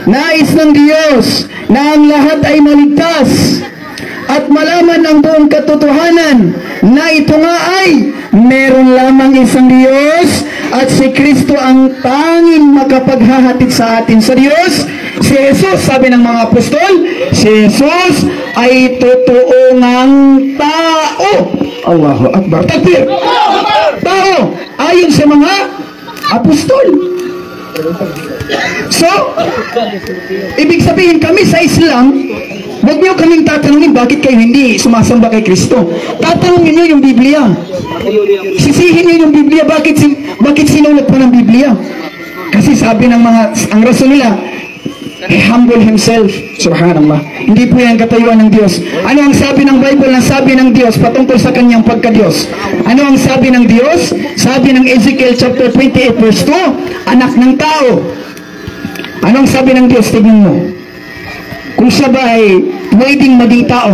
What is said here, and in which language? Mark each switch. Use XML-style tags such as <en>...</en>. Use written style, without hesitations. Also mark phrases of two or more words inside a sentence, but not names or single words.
<tl>Nais ng Diyos na ang lahat ay maligtas at malaman ang buong katotohanan na ito nga ay meron lamang isang Diyos at si Kristo ang tanging makapaghahatid sa atin sa Diyos. Si Jesus, sabi ng mga apostol, si Jesus ay totoo ngang tao.</tl> <ar>الله أكبر. تكبير!</ar> <tl>Tao! Ayon sa mga apostol. So, ibig sabihin kami sa Islam, huwag niyo kaming tatanungin bakit kayo hindi sumasamba kay Kristo. Tatanungin niyo yung Biblia. Sisihin niyo yung Biblia. Bakit sinulat pa ng Biblia? Kasi sabi ng ang rason nila,</tl> <en>he humble himself. Subhanallah.</en> <tl>Hindi po yan katayuan ng Diyos. Ano ang sabi ng Bible na sabi ng Diyos patungkol sa kanyang pagka-Diyos? Ano ang sabi ng Diyos? Sabi ng Ezekiel chapter 28 verse 2, anak ng tao. Ano ang sabi ng Diyos? Tignan mo. Kung siya ba ay pwedeng maging tao.</tl>